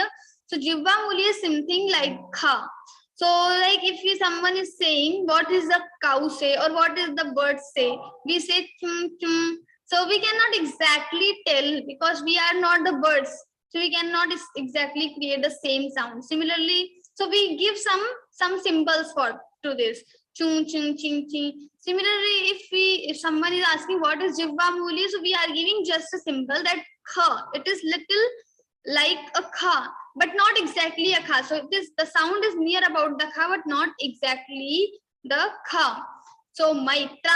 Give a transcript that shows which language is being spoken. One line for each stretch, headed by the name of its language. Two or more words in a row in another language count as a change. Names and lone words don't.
English: So jivva mulya is something like kha. So like if someone is saying, what is the cow say or what is the bird say? We say chum chum. So we cannot exactly tell because we are not the birds. So we cannot exactly create the same sound. Similarly, so we give some symbols to this. Chung chung ching ching. Similarly, if someone is asking what is jivva mulya, so we are giving just a symbol that kha. It is little like a kha, but not exactly a kha. So the sound is near about the kha, but not exactly the kha. So Maitrah.